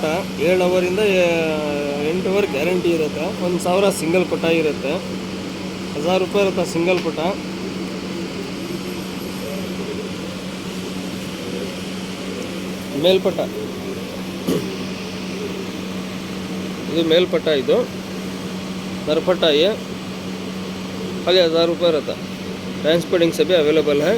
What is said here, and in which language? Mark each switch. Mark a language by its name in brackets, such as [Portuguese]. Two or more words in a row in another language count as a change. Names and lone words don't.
[Kannada] 7 ಅವರಿಂದ 8 ಅವರ್ ಗ್ಯಾರಂಟಿ ಇರುತ್ತೆ. 1,000 ಸಿಂಗಲ್ ಪಟ್ಟ ಇರುತ್ತೆ. 1000 ರೂಪಾಯಿ ಇರುತ್ತೆ ಸಿಂಗಲ್ ಪಟ್ಟ. ಮೇಲ್ಪಟ್ಟ ಇದು ಮೇಲ್ಪಟ್ಟ. [Hindi] ಇದು नरपट्टा ये खाली 1000 रुपये रहता. ट्रांसपोर्टिंग से भी अवेलेबल है.